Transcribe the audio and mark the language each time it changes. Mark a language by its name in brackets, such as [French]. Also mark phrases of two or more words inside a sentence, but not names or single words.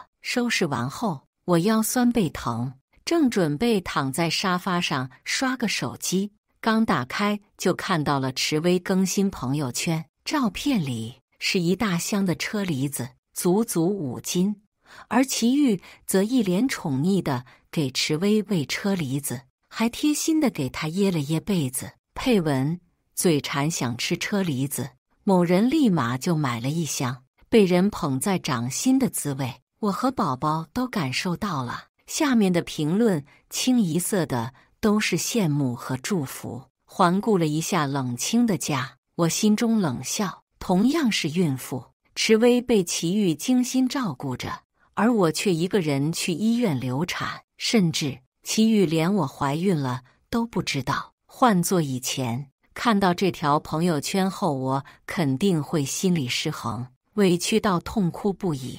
[Chinese] 收拾完後，我腰酸背疼，正準備躺在沙發上刷個手機，剛打開就看到了池薇更新朋友圈，照片裡是一大箱的車厘子，足足5斤，而祁煜則一臉寵溺地給池薇餵車厘子，還貼心地給她掖了掖被子，配文：嘴饞想吃車厘子，某人立馬就買了1箱。被人捧在掌心的滋味，我和寶寶都感受到了。下面的評論清一色的都是羨慕和祝福。環顧了一下冷清的家，我心中冷笑。同樣是孕婦，池薇被祁煜精心照顧着，而我卻一個人去醫院流產，甚至祁煜連我懷孕了都不知道。換作以前，看到這條朋友圈後，我肯定會心理失衡，委屈到痛哭不已。